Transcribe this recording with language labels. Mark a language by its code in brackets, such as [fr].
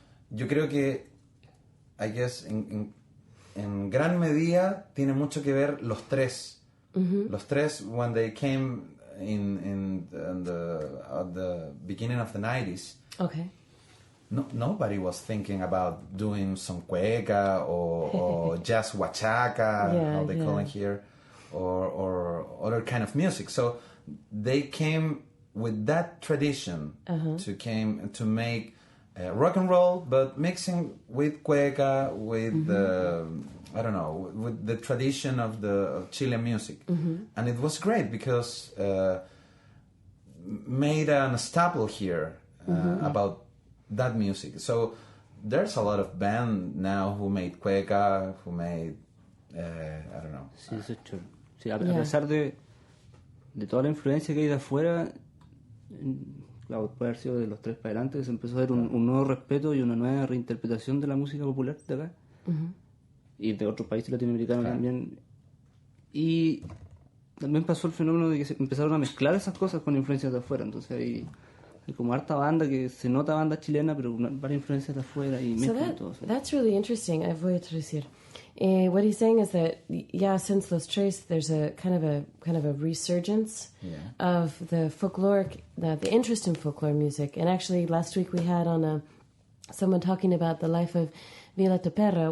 [es] Yo creo que [en] I guess [es] en gran medida tiene mucho que ver los tres. [en] Los tres, when they came in the beginning of the 90s, Okay. nobody was thinking about doing some cueca or jazz huachaca, how they call it here, or other kind of music. So they came with that tradition to make rock and roll, but mixing with cueca, with I don't know, with the tradition of Chilean music, and it was great because made an staple here about that music. So there's a lot of band now who made cueca, who made I don't know. [es] Sí, eso es chulo. Sí, a pesar de toda la influencia que hay de afuera, claro, puede haber sido de los tres para adelante, se empezó a ver un nuevo respeto y una nueva reinterpretación de la música popular de acá. Y de otros países latinoamericanos también. Y también pasó el fenómeno de que se empezaron a mezclar esas cosas con influencias de afuera. Entonces hay como harta banda que se nota banda chilena, pero con varias influencias de afuera y mezclan todo eso. [en] That's really interesting. [es] Voy a traducir. [en] What he's saying is that, yeah, since Los Tres, there's a kind of a resurgence of the folkloric, the interest in folklore music. And actually, last week we had on someone talking about the life of Violeta Perra.